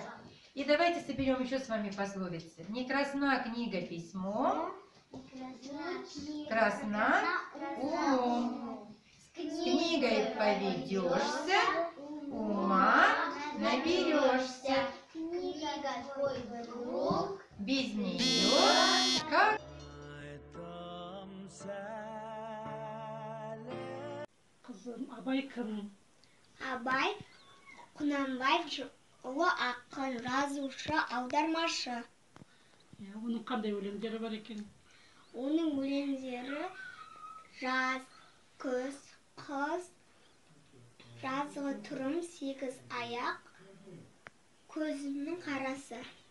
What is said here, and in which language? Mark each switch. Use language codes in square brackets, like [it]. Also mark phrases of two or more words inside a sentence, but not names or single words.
[ru] И давайте соберем еще с вами пословицы. Не красна книга письмом, красна умом. С книгой поведешься, ума наберешься. Книга твой друг. Без нее как... [kk] Kızım, Abay kim? Абай Құнанбаев ұлы ақын, жазушы, аудармашы. Onun qanday өлеңдері бар екен? Оның өлеңдері жаз, күз, қыз, жазғы тұрым, сегіз аяқ, көзімнің қарасы.